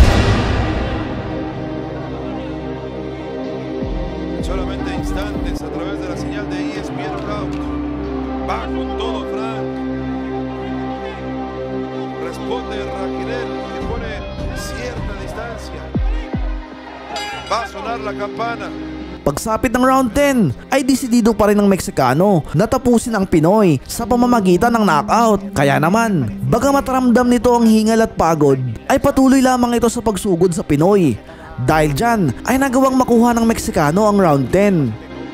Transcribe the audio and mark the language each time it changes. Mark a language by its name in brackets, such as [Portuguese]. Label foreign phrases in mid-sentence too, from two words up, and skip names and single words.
[Spanish] En solamente instantes a través de la señal de ESPN Knockout. Va con todo Frank. Responde Raquinel, que pone cierta distancia. Va a sonar la campana. [Filipino] Pagsapit ng round 10 ay desidido pa rin ng Meksikano na tapusin ang Pinoy sa pamamagitan ng knockout. Kaya naman, bagamat ramdam nito ang hingal at pagod, ay patuloy lamang ito sa pagsugod sa Pinoy. Dahil dyan ay nagawang makuha ng Meksikano ang round 10.